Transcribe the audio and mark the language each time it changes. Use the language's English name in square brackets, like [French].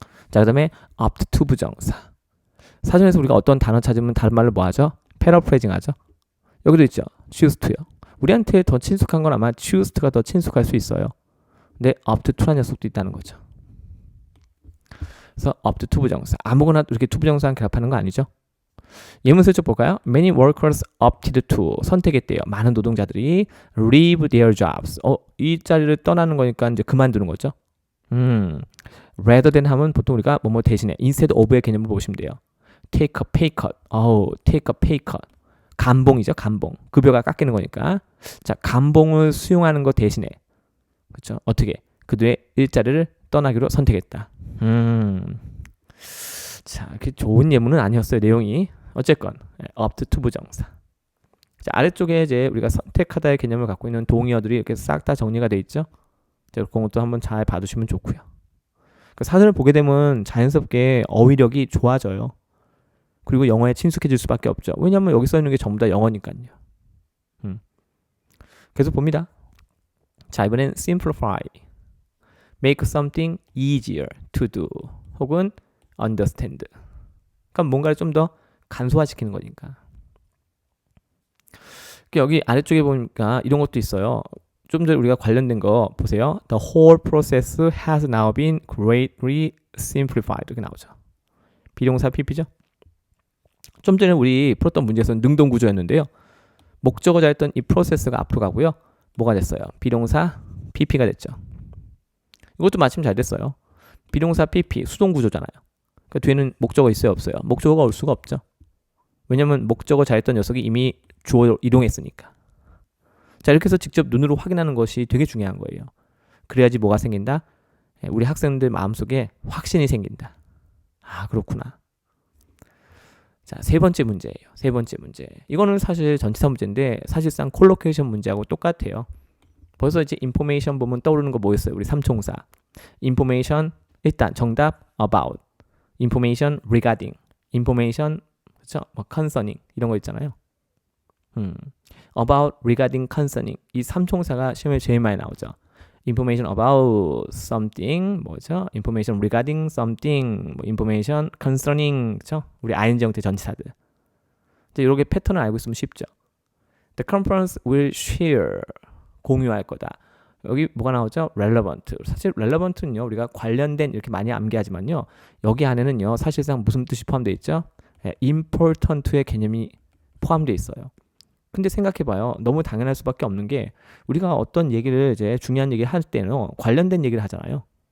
[Korean] 자, 그 다음에 opt to 부정사. 사전에서 우리가 어떤 단어 찾으면 다른 말로 뭐 하죠? 패러프레이징 하죠. 여기도 있죠. choose to요. 우리한테 더 친숙한 건 아마 choose to가 더 친숙할 수 있어요. 근데 opt to라는 녀석도 있다는 거죠. 그래서 opt to 부정사. 아무거나 이렇게 to 부정사랑 결합하는 거 아니죠? 예문 슬쩍 볼까요? [English] Many workers opted to [Korean] 선택했대요. 많은 노동자들이 [English] leave their jobs. [Korean] 이 자리를 떠나는 거니까 이제 그만두는 거죠. [English] rather than [Korean] 하면 보통 우리가 뭐뭐 대신에 [English] instead of [Korean] 의 개념을 보시면 돼요. [English] take a pay cut. take a pay cut. [Korean] 감봉이죠, 감봉. 급여가 깎이는 거니까. 자, 감봉을 수용하는 것 대신에 그렇죠? 어떻게? 그들의 일자리를 떠나기로 선택했다. 자, 그렇게 좋은 예문은 아니었어요, 내용이. 어쨌건 opt to 부정사. 자, 아래쪽에 이제 우리가 선택하다의 개념을 갖고 있는 동의어들이 이렇게 싹 다 정리가 돼 있죠. 자, 그런 것도 한번 잘 봐두시면 좋고요. 그 사전을 보게 되면 자연스럽게 어휘력이 좋아져요. 그리고 영어에 친숙해질 수밖에 없죠. 왜냐하면 여기 써 있는 게 전부 다 영어니까요. 계속 봅니다. 자, 이번엔 [English] simplify, make something easier to do, [Korean] 혹은 [English] understand. [Korean] 그러니까 뭔가를 좀 더 간소화시키는 거니까. 여기 아래쪽에 보니까 이런 것도 있어요. 좀 전에 우리가 관련된 거 보세요. [English] The whole process has now been greatly simplified. [Korean] 이렇게 나오죠. 비동사 PP죠. 좀 전에 우리 풀었던 문제에서는 능동 구조였는데요. 목적어 자였던 이 프로세스가 앞으로 가고요. 뭐가 됐어요? 비동사 PP가 됐죠. 이것도 마침 잘 됐어요. 비동사 PP 수동 구조잖아요. 그 뒤에는 목적어 있어요, 없어요? 목적어가 올 수가 없죠. 왜냐면 목적어 자였던 녀석이 이미 주어로 이동했으니까. 자, 이렇게 해서 직접 눈으로 확인하는 것이 되게 중요한 거예요. 그래야지 뭐가 생긴다? 우리 학생들 마음속에 확신이 생긴다. 아, 그렇구나. 자, 세 번째 문제예요. 세 번째 문제. 이거는 사실 전치사 문제인데 사실상 콜로케이션 문제하고 똑같아요. 벌써 이제 인포메이션 보면 떠오르는 거 뭐였어요? 우리 삼총사. 인포메이션 일단 정답 about, 인포메이션 regarding, 인포메이션 그렇죠? 뭐 concerning 이런 거 있잖아요. about, regarding, concerning 이 삼총사가 시험에 제일 많이 나오죠. [English] information about something [Korean] 뭐죠? [English] information regarding something, [Korean] 뭐 [English] information concerning [Korean] 그렇죠? 우리 ing 형태 전치사들. 이제 이렇게 패턴을 알고 있으면 쉽죠. [English] The conference will share. [Korean] 공유할 거다. 여기 뭐가 나오죠? relevant. 사실 relevant는요, 우리가 관련된 이렇게 많이 암기하지만요, 여기 안에는요, 사실상 무슨 뜻이 포함되어 있죠? important의 개념이 포함되어 있어요. 근데 생각해봐요. 너무 당연할 수밖에 없는 게, 우리가 어떤 얘기를 이제 중요한 얘기를 할 때는 관련된 얘기를 하잖아요.